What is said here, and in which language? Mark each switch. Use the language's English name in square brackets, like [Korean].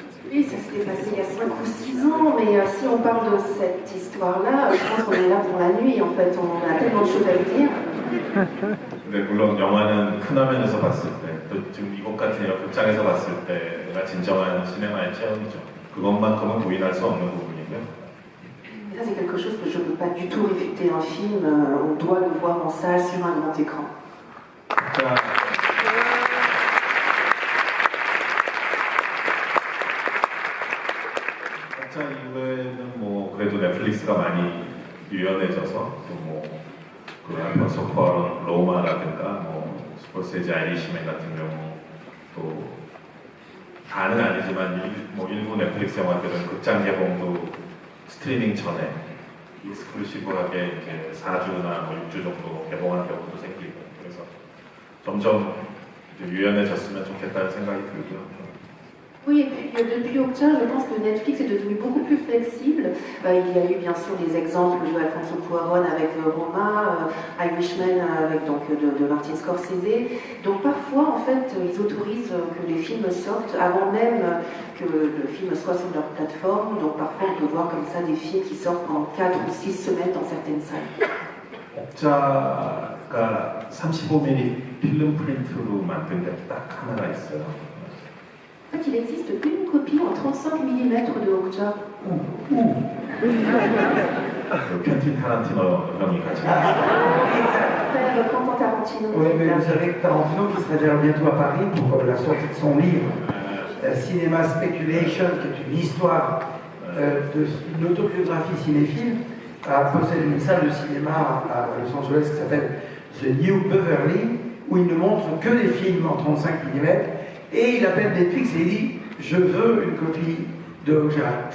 [French] Oui, ça s'était passé il y a 5 ou 6 ans, mais si on parle de cette histoire-là, je pense qu'on est là pour la nuit, en fait, on a tellement de choses à dire. [Korean] 근데 물론 영화는 큰 화면에서 봤을 때, 또 지금 이곳 같은 이런 극장에서 봤을 때가 진정한 시네마의 체험이죠. 그것만큼은 부인할 수 없는 부분이고요. [French] Et ça, c'est quelque chose que je ne peux pas du tout réfuter. Un film, on doit le voir en salle sur un grand écran. [Korean] 각자 이후에는 뭐 그래도 넷플릭스가 많이 유연해져서 또뭐그 알폰소 쿠아론 로마라든가 뭐 스콜세지 아이리시맨 같은 경우 또 다는 아니지만 일부 넷플릭스 영화들은 극장 개봉도 스트리밍 전에 익스클루시브하게 이제 4주나 뭐 6주 정도 개봉하는 경우도 생기고 그래서 점점 유연해졌으면 좋겠다는 생각이 들고요. [French] Oui, et puis depuis Okja, je pense que Netflix est devenu beaucoup plus flexible. Il y a eu bien sûr des exemples de Alfonso Cuarón avec Roma, Irishman avec donc de Martin Scorsese. Donc parfois, en fait, ils autorisent que les films sortent avant même que le film soit sur leur plateforme. Donc parfois, on peut voir comme ça des films qui sortent en 4 ou 6 semaines dans certaines salles. [Korean] 옥자가 35mm 필름 프린트로 만든 게 딱 하나가 있어요. [French] En fait, il existe une copie en 35 mm de Okja. [Korean] 퀸틴 타란티노 형이 같이 [French] Frère Quentin Tarantino. Oui, mais vous savez que Tarantino, qui sera déjà bientôt à Paris pour la sortie de son livre, Cinema Speculation, qui est une histoire, une autobiographie cinéphile, a possédé une salle de cinéma à Los Angeles qui s'appelle The New Beverly, où il ne montre que des films en 35 mm. Et il appelle Netflix et il dit « Je veux une copie de Okja.